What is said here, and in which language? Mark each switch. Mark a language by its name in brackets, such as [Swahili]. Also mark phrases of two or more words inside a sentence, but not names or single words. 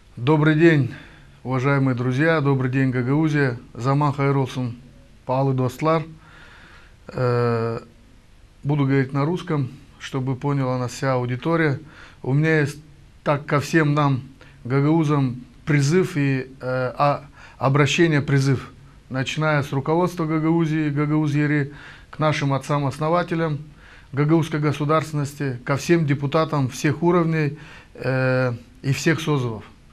[Russian] Добрый день, уважаемые друзья, добрый день, Гагаузия. [Gagauz] Заман хайролсун, паалы достлар. [Russian] Буду говорить на русском, чтобы поняла нас вся аудитория. У меня есть так ко всем нам, гагаузам, призыв и обращение, призыв. Начиная с руководства Гагаузии, Гагаузьери, к нашим отцам-основателям гагаузской государственности, ко всем депутатам всех уровней и всех созывов.